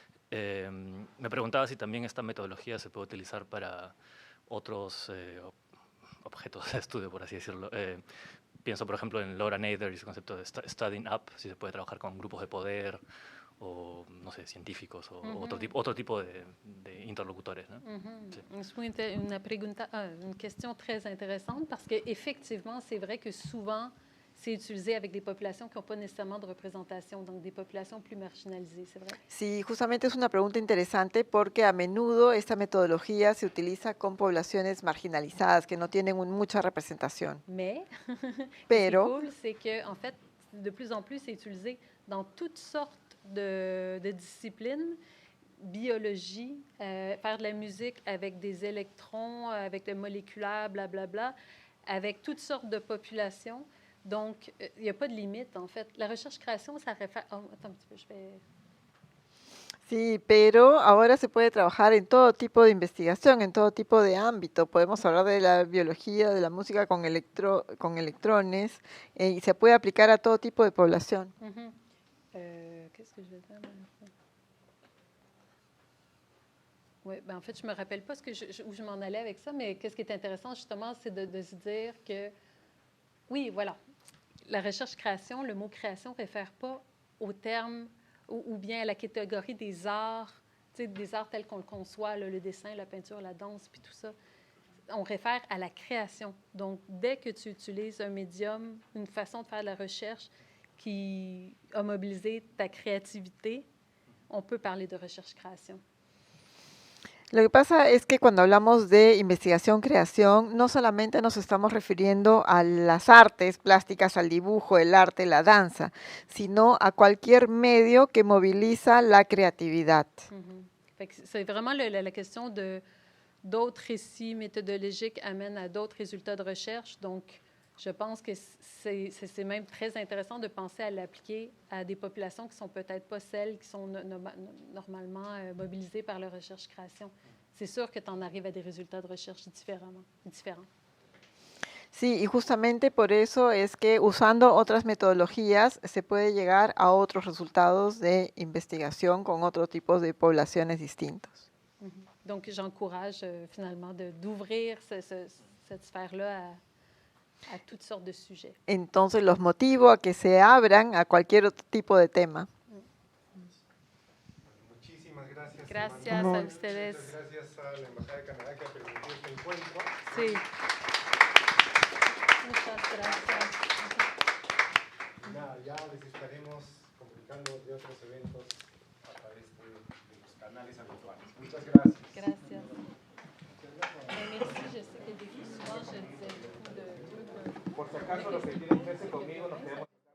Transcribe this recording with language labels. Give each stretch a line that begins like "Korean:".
Spanish: Me preguntaba si también esta metodología se puede utilizar para otros objetos de estudio, por así decirlo. Pienso, por ejemplo, en Laura Nader y su concepto de studying up, si se puede trabajar con grupos de poder o, no sé, científicos o otro tipo de interlocutores, ¿no? Sí.
French: C'est une question très intéressante parce qu'effectivement, c'est vrai que souvent, c'est utilisé avec des populations qui n'ont pas nécessairement de représentation, donc des populations plus marginalisées, c'est vrai.
Spanish: Sí, justamente es una pregunta interesante porque a menudo esta metodología se utiliza con poblaciones marginalizadas que no tienen mucha representación.
French: Mais,
Spanish: Pero,
French: ce qui est cool, c'est qu'en fait, de plus en plus, c'est utilisé dans toutes sortes de disciplines, biologie, faire de la musique avec des électrons, avec le moléculaire, blablabla, avec toutes sortes de populations. Donc, il n'y a pas de limite, en fait. La recherche-création, ça réfère... Oh, attends un petit peu, je vais...
Spanish: Sí, pero ahora se puede trabajar en todo tipo de investigación, en todo tipo de ámbito. Podemos hablar de la biología, de la música con electrones, y se puede aplicar a todo tipo de población.
French: Qu'est-ce que je vais dire? Oui, ben en fait, je ne me rappelle pas où je m'en allais avec ça, mais qu'est-ce qui est intéressant, justement, c'est de se dire que, oui, voilà, la recherche-création, le mot création ne réfère pas au terme ou bien à la catégorie des arts, des arts tels qu'on le conçoit, là, le dessin, la peinture, la danse, puis tout ça. On réfère à la création. Donc, dès que tu utilises un médium, une façon de faire de la recherche qui a mobilisé ta créativité, on peut parler de recherche-création.
Spanish: Lo que pasa es que cuando hablamos de investigación-creación, no solamente nos estamos refiriendo a las artes plásticas, al dibujo, el arte, la danza, sino a cualquier medio que moviliza la creatividad.
French: C'est vraiment la question d'autres récits méthodologiques amènent à d'autres résultats de recherche. Donc, je pense que c'est même très intéressant de penser à l'appliquer à des populations qui ne sont peut-être pas celles qui sont normalement mobilisées par la recherche-création. C'est sûr que tu en arrives à des résultats de recherche différents.
Spanish: Sí, y justamente por eso es que usando otras metodologías se puede llegar a otros resultados de investigación con otros tipos de poblaciones distintos.
French: Donc, j'encourage finalement d'ouvrir cette sphère-là a toutes sortes de sujets.
Spanish: Entonces los motivo a que se abran a cualquier otro tipo de tema. Muchísimas gracias. Gracias a ustedes. Muchas gracias a la Embajada de Canadá que ha permitido este encuentro. Sí. Muchas gracias. Nada, ya les estaremos comunicando de otros eventos a través de los canales habituales. Muchas gracias. Gracias.
French: Merci, je sais que souvent je disais beaucoup de...
Spanish: Por si acaso los que quieren verse conmigo nos quedamos